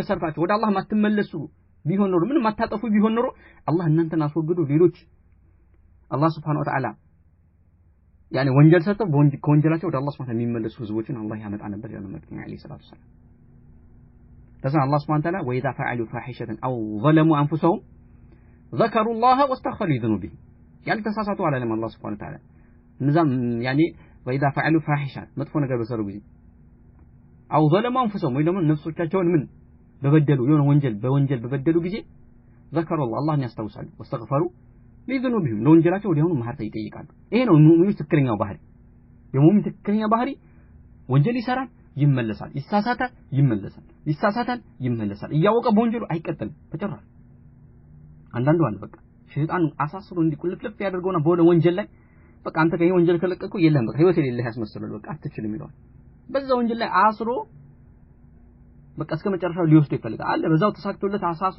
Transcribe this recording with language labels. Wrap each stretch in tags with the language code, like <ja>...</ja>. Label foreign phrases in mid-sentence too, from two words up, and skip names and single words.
<am>ሰርታችሁ ወደ አላህ ማትመለሱ ቢሆን ኖሮ ምንም ማታጠፉ ቢሆን ኖሮ አላህ እናንተን አስወግዶ ሌሎች አላህ</am> <ar>سبحانه وتعالى</ar> <am>ያኒ ወንጀል ሰርተው ከወንጀላቸው ወደ አላህ Subhanahu የሚመለሱ ህዝቦችን አላህ ያመጣ ነበር ያለው መልእክተኛ</am> <ar>عليه الصلاة السلام</ar> <am>ለዛ አላህ</am> <ar>سبحانه وتعالى وإذا فعلوا فاحشة أو ظلموا أنفسهم ذكروا الله واستغفروا لذنوبهم يعني</ar> <am>ተሳሳቱ አለ አላህ</am> <ar>سبحانه وتعالى</ar> <am>ንዛም ያኒ</am> <ar>وإذا فعلوا فاحشة</ar> <am>መጥፎ ነገር በሰሩ ጊዜ</am> <ar>أو ظلموا أنفسهم</ar> <am>ወይ ደግሞ ነፍሶቻቸውን ምን በበደሉ የሆነ ወንጀል በበደሉ ጊዜ ዘከሩላህ አላህን ያስታውሳሉ</am> <ar>واستغفروا لذنوبهم</ar> <am>ለወንጀላቸው ወዲያውኑ ምህረት ይጠይቃሉ ይሄ ነው ሙእሚኑ ትክክለኛው ባህሪ የሙእሚን ትክክለኛ ባህሪ ወንጀል ይሰራል ይመለሳል ይሳሳታል ይመለሳል እያወቀ በወንጀሉ አይቀጥልም በጭራሽ አንዳንዱ አለ በቃ ሸይጣን አሳስሮ እንዲቁልፍልፍ ያደርገውና በወደ ወንጀል ላይ በቃ አንተ ከዚህ ወንጀል ከለቀቁ የለም በቃ ህይወት የሌለህ ያስመስላል በቃ አትችልም ይለዋል በዛ ወንጀል ላይ አስሮ በቃ እስከ መጨረሻው ሊወስድ ይፈልጋል አለ በዛው ተሳክቶለት አሳስሮ</am>